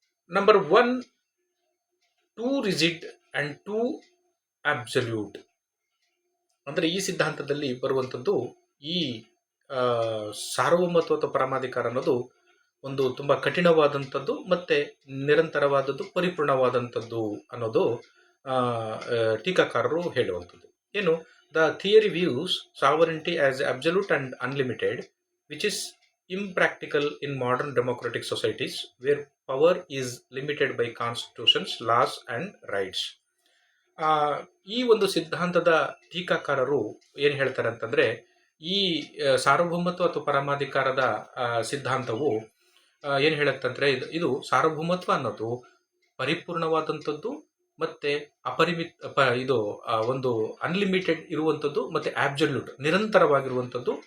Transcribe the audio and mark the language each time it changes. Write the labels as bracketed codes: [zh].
[en] Number one, too rigid and too absolute. [kn] ಅಂದರೆ ಈ ಸಿದ್ಧಾಂತದಲ್ಲಿ ಬರುವಂಥದ್ದು ಈ ಸಾರ್ವಭೌಮತ್ವ ಅಥವಾ ಪರಮಾಧಿಕಾರ ಅನ್ನೋದು ಒಂದು ತುಂಬ ಕಠಿಣವಾದಂಥದ್ದು ಮತ್ತೆ ನಿರಂತರವಾದದ್ದು, ಪರಿಪೂರ್ಣವಾದಂಥದ್ದು ಅನ್ನೋದು ಟೀಕಾಕಾರರು ಹೇಳುವಂಥದ್ದು. ಏನು? [en] The theory views sovereignty as absolute and unlimited, which is impractical in modern democratic societies where power is limited by constitutions, laws and rights. [kn] ಈ ಒಂದು ಸಿದ್ಧಾಂತದ ಟೀಕಾಕಾರರು ಏನು ಹೇಳ್ತಾರೆ ಅಂತಂದ್ರೆ, ಈ ಸಾರ್ವಭೌಮತ್ವ ಅಥವಾ ಪರಮಾಧಿಕಾರದ ಸಿದ್ಧಾಂತವು ಏನು ಹೇಳುತ್ತಂದ್ರೆ, ಇದು ಸಾರ್ವಭೌಮತ್ವ ಅನ್ನೋದು ಪರಿಪೂರ್ಣವಾದಂಥದ್ದು ಮತ್ತೆ ಇದು ಒಂದು ಅನ್ಲಿಮಿಟೆಡ್ ಇರುವಂಥದ್ದು ಮತ್ತೆ ಆಬ್ಸಲ್ಯೂಟ್ ನಿರಂತರವಾಗಿರುವಂಥದ್ದು.